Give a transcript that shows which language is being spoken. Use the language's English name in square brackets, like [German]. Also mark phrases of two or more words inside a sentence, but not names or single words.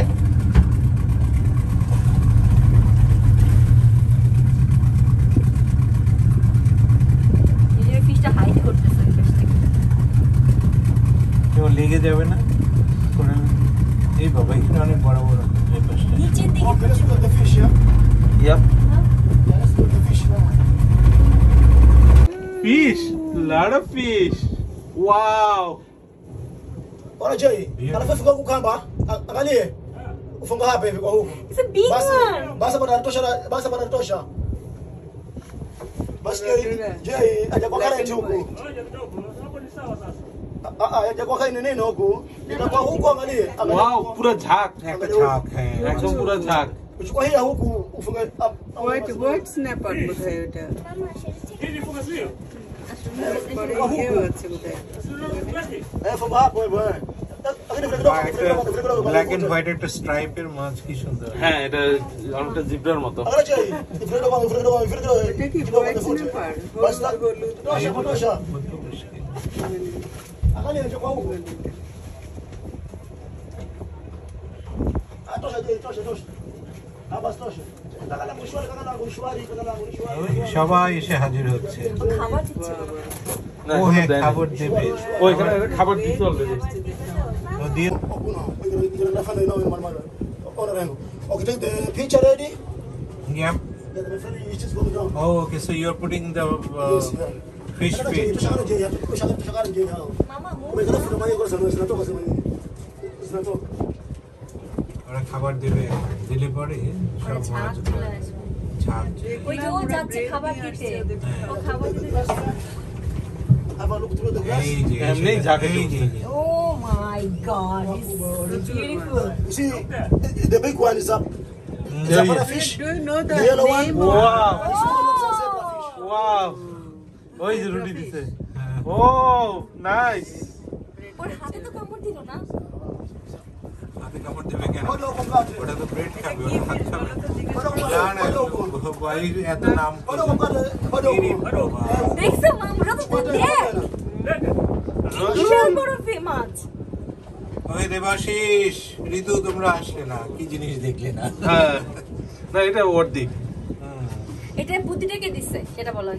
[Bangla] এই যে ফিশটা হাইট করতেছে ওই পাশ থেকে কেউ লেগে যাবে না কোরাল। এই বাবা এখানে অনেক বড় বড় এই পাশটা। নিচের দিকে [English] Okay, let's look at the fish, yeah? [Bangla] ইয়াপ [English] Yeah, let's look at the fish. fish, lot of fish, ওয়াও। [Swahili] Bora Jay, anafika huku kamba, angalie. Ufunga hapa hivi kwa huku. [English] It's a big [Swahili] Basi, [English] one. [Swahili] basi panatosha. Basi Jay, aja kwa current huku. Aja kwa kaini nini huku? Itakuwa huku angalie. [Bangla] ওয়াও পুরো ঝাঁক, একটা ছাপ, হ্যাঁ একদম পুরো ঝাঁক। [Swahili] Uchukua hii ya huku ufunge [English] white snapper [Bangla] বোধহয় ওটা পরে ইয়েও আছে বোধহয় [Swahili] funga hapo hivyo eh. Lakini vile kidogo, [English] black and white [Bangla] একটা স্ট্রাইপের মাছ, কি সুন্দর। হ্যাঁ এটা অনেকটা জিব্রার মতো। [Swahili] Angalia Jay, vile kidogo. [Bangla] এটা কি [English] white snapper [Swahili] Basi [Bangla] হলুদ [Swahili] tosha. Angalia nje kwa huku. Tosha. Basi tosha. Kakala mshwari. [Bangla] সবাই এসে হাজির হচ্ছে। খাবার দিচ্ছে না, ও এখনো হ্যাঁ দেয়নি। খাবার দেবে। ও এখানে খাবার দিতে অলরেডি। ও দিয়ে [Swahili] Ona rengo. [English] Okay, take the picture ready. yeah. Yeah, my friend is just going down. Oh, okay, so you're putting the Yes, yeah. fish feed. [Bangla] মামা মুখ ওরা খাবার দেবে, দিলে পরে সব ছাদ মাছ চলে আসবে ছাপ। ওই যে ও যাচ্ছে খাবার দিতে ও খাবার দিতে যাচ্ছে এই যে এমনি ঝাঁকে এই যে [English] oh my god it's beautiful You see, the big one is up. It's a for fish. Do you know the The yellow one? name ওয়াও The small ones are zebra fish. [Bangla] ওয়াও, ওই যে রুটি দিছে। [English] oh nice. [Bangla] ওর হাতে তো কামড় দিল না হাতে কামড় দেবে কেন? [Malay] Kau dah buka je. [Bangla] ওটা তো ব্রেড খাবে, কি ওটা হাত খাবে বলো তো জিজ্ঞেস [Malay] Kau dah buka. [Bangla] না না, [Malay] Kau dah buka. [Bangla] ভাই এত নাম [Malay] Kau dah buka je. Kau dah [Bangla] কিরি [Malay] buka. [Bangla] বাবা। দেখছো আমরা তো দেখ বিশাল বড় মাছ। ওই দেবাশিস, ঋতু তোমরা আসলে না, কি জিনিস দেখলে না? হ্যাঁ না এটা ওর দিক এটা বুদ্ধিটা কে দিচ্ছে সেটা বলো আগে।